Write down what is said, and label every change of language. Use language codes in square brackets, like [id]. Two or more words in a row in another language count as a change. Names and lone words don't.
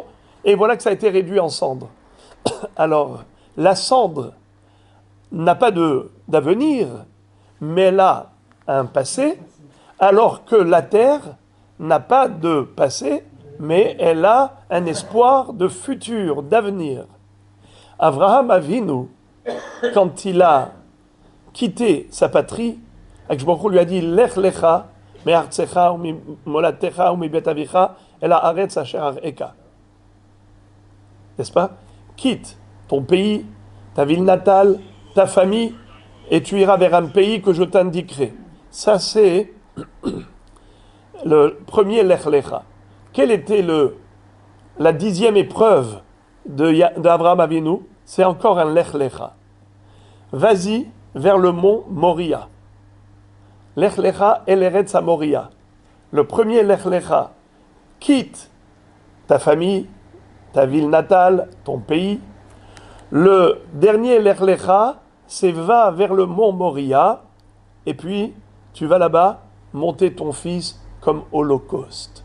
[fr] Et voilà que ça a été réduit en cendre. Alors, la cendre n'a pas d'avenir, mais elle a un passé, alors que la terre n'a pas de passé, mais elle a un espoir de futur, d'avenir. Avraham Avinu, quand il a quitté sa patrie, Akadosh Baruch Hu lui a dit [he] לך לך מארצך וממולדתך ומבית אביך אל הארץ אשר אראך. [fr] N'est-ce pas? Quitte ton pays, ta ville natale, ta famille, et tu iras vers un pays que je t'indiquerai. Ça, c'est le premier [he] לך לך. [fr] Quelle était la 10e épreuve d'Avraham Avinu? C'est encore un [he] לך לך. [fr] Vas-y vers le mont Moria. [he] לך לך אל ארץ מוריה. [fr] Le premier [he] לך לך, [fr] quitte ta famille, ta ville natale, ton pays. Le dernier [he] לך לך, [fr] c'est va vers le mont Moria, et puis tu vas là-bas monter ton fils comme holocauste.